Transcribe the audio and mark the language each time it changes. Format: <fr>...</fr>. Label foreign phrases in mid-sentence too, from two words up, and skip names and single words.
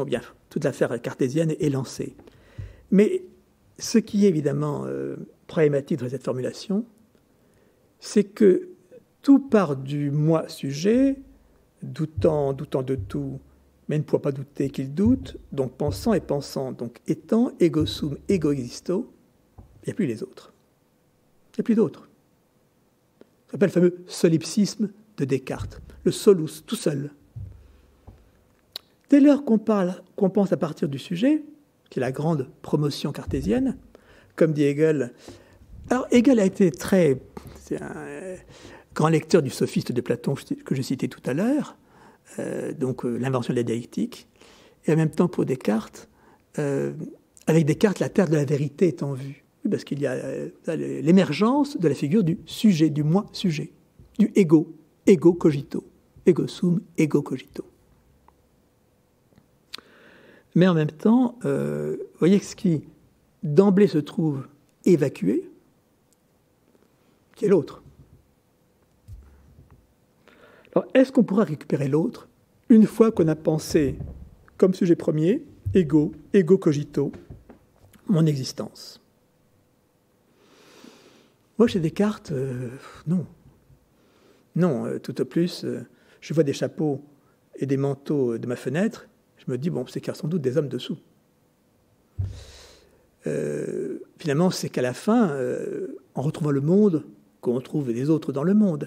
<fr>Bien, toute l'affaire cartésienne est lancée. Mais ce qui est évidemment problématique dans cette formulation, c'est que tout part du moi-sujet, doutant de tout, mais ne pouvant pas douter qu'il doute, donc pensant et pensant, donc étant,</fr> <la>ego sum, ego existo,</la> <fr>il n'y a plus les autres. Il n'y a plus d'autres. Ça s'appelle le fameux solipsisme de Descartes, le solus, tout seul. Dès lors qu'on pense à partir du sujet, qui est la grande promotion cartésienne, comme dit Hegel. Alors Hegel a été c'est un grand lecteur du sophiste de Platon que je citais tout à l'heure, l'invention de la dialectique, et en même temps pour Descartes, avec Descartes, la terre de la vérité est en vue, parce qu'il y a l'émergence de la figure du sujet, du moi-sujet, du</fr> <la>ego cogito, ego sum, ego cogito.</la> <fr>Mais en même temps, vous voyez que ce qui d'emblée se trouve évacué, qui est l'autre. Alors, est-ce qu'on pourra récupérer l'autre une fois qu'on a pensé comme sujet premier,</fr> <la>ego cogito,</la> <fr>mon existence? Moi, chez Descartes, non. Non, tout au plus, je vois des chapeaux et des manteaux de ma fenêtre, je me dis, bon, c'est qu'il y a sans doute des hommes dessous. Finalement, c'est qu'à la fin, en retrouvant le monde, qu'on trouve les autres dans le monde.</fr>